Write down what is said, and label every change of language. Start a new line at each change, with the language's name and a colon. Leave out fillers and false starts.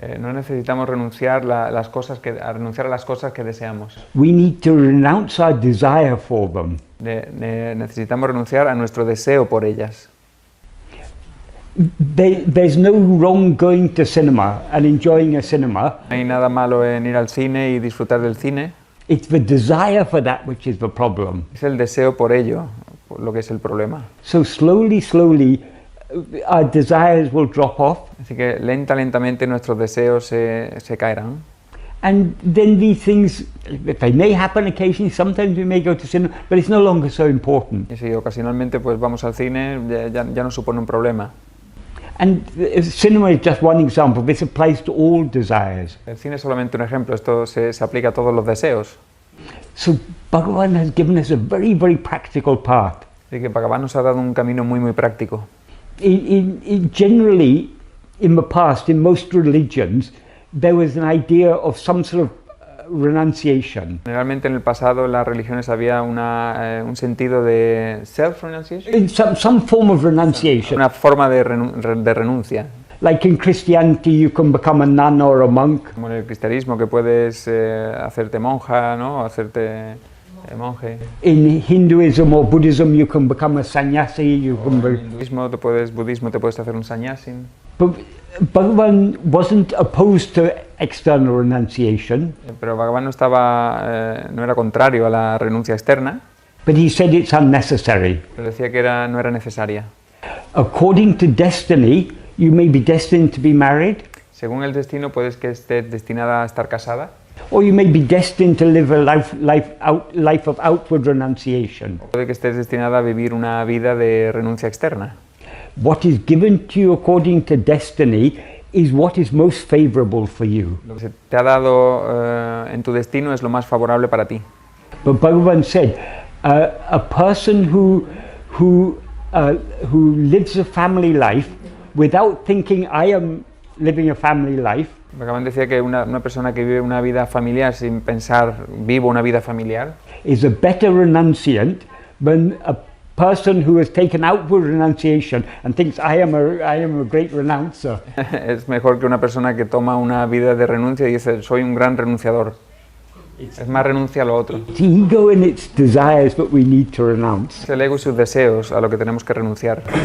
Spanish: No necesitamos renunciar a las cosas que deseamos.
English: We need to renounce our desire for them.
Spanish: Necesitamos renunciar a nuestro deseo por ellas.
English: There's no wrong going to cinema and enjoying a cinema.
Spanish: No hay nada malo en ir al cine y disfrutar del cine.
English: It's the desire for that which is the problem.
Spanish: Es el deseo por ello, lo que es el problema.
English: So slowly, our desires will drop off.
Spanish: Así que lentamente nuestros deseos se caerán.
English: And then these things, they may happen occasionally, sometimes we may go to cinema, but it's no longer so important.
Spanish: Y si ocasionalmente pues vamos al cine, ya no supone un problema.
English: And cinema is just one example. This applies to all desires.
Spanish: El cine es solamente un ejemplo, esto se aplica a todos los deseos.
English: So Bhagavan has given us a very, very practical path.
Spanish: Así que Bhagavan nos ha dado un camino muy práctico.
English: Generally, in the past, in most religions, there was an idea of some sort of renunciation.
Spanish: Generalmente en el pasado en las religiones había un sentido de self-renunciation.
English: Some form of renunciation.
Spanish: Una forma de renuncia.
English: Like in Christianity, you can become a nun or a monk.
Spanish: Como en el cristianismo, que puedes hacerte monja, ¿no? Hacerte monje.
English: In Hinduism or Buddhism, you can become a sannyasi.
Spanish: Budismo te puedes hacer un sannyasin.
English: But Bhagavan wasn't opposed to external renunciation.
Spanish: Pero Bhagavan no era contrario a la renuncia externa.
English: But he said it's unnecessary.
Spanish: Pero decía que no era necesaria.
English: According to destiny, you may be destined to be married.
Spanish: Según el destino, puedes que estés destinada a estar casada.
English: Or you may be destined to live a life of outward renunciation.
Spanish: Puede que estés destinada a vivir una vida de renuncia externa.
English: What is given to you according to destiny is what is most favorable for you.
Spanish: Lo que se te ha dado en tu destino es lo más favorable para ti.
English: But Bhagavan said, a person who lives a family life without thinking I am living a family life.
Spanish: Bhagavan decía que una persona que vive una vida familiar sin pensar, vivo una vida familiar,
English: is a better renunciant than a person who has taken outward renunciation and thinks I am a great renouncer.
Spanish: es mejor que una persona que toma una vida de renuncia y dice soy un gran renunciador. Es más renuncia a lo otro.
English: It's ego and its desires that we need to renounce.
Spanish: Es el ego y sus deseos a lo que tenemos que renunciar.